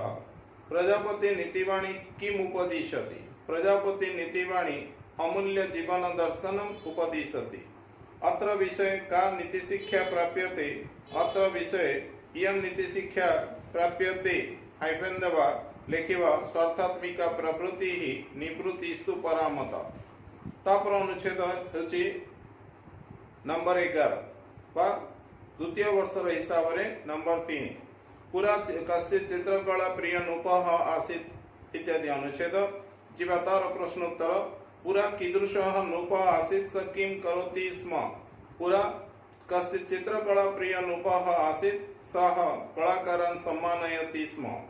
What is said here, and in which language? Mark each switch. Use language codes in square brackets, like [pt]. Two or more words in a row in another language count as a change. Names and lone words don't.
[sa] प्रजापति नीतिवाणी किम उपदिशति प्रजापति नीतिवाणी अमूल्य जीवन दर्शनम उपदिशति। अत्र विषय का नीति शिक्षा प्राप्यते अत्र विषय इयं नीति शिक्षा प्राप्यते हाइफेन [or] ଦେବା ଲେଖିବା [sa] स्वार्थात्मिका प्रवृत्ति ही निवृत्तिस्तु परामत। [or] ତାପର ଅନୁଚ୍ଛେଦ ହେଉଛି ନମ୍ବର 11 ବା ଦ୍ୱିତୀୟ ବର୍ଷ ହିସାବ ରେ ନମ୍ବର 3 [sa] पूरा कस्य चित्रकला प्रिय नूपः आसीत् इत्यादि [or] ଅନୁଚ୍ଛେଦ ଯିବା ତାର ପ୍ରଶ୍ନୋତ୍ତର। [sa] पुरा कीदृशः नूपः आसीत् स किं करोति स्म पुरा कस्य चित्रकला प्रिय नूपः आसीत् सः कलाकारान् सम्मानयति स्म।